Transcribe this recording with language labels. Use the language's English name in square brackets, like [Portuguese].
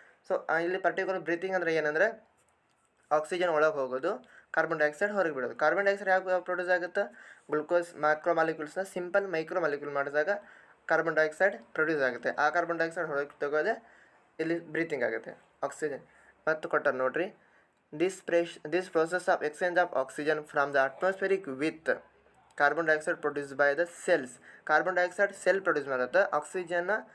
[Kannada] So ಇಲ್ಲಿ particular breathing ಅಂದರೆ ಏನಂದರೆ ಆಕ್ಸಿಜನ್ ಒಳಗೆ ಹೋಗೋದು, ಕಾರ್ಬನ್ ಡೈಆಕ್ಸೈಡ್ ಹೊರಗೆ ಬಿಡೋದು. ಕಾರ್ಬನ್ ಡೈಆಕ್ಸೈಡ್ ಯಾಕೆ ಪ್ರೊಡ್ಯೂಸ್ ಆಗುತ್ತೆ? Glucose macro ಮಾಲಿಕ್ಯೂಲ್ಸ್ನ simple micro molecule ಮಾಡಿದಾಗ ಕಾರ್ಬನ್ ಡೈಆಕ್ಸೈಡ್ ಪ್ರೊಡ್ಯೂಸ್ ಆಗುತ್ತೆ. ಆ ಕಾರ್ಬನ್ ಡೈಆಕ್ಸೈಡ್ ಹೊರಗೆ ತೆಗೋದೆ ಇಲ್ಲಿ ಬ್ರೀತಿಂಗ್ ಆಗುತ್ತೆ. ಆಕ್ಸಿಜನ್ ಮತ್ತು ಕೊಟ್ಟಾರೆ ನೋಡಿರಿ, [English] This process of exchange of oxygen from the atmospheric with carbon dioxide produced by the cells. [Kannada] Carbon dioxide cell produce ಮಾಡುತ್ತೆ ಆಕ್ಸಿಜನ್ನ.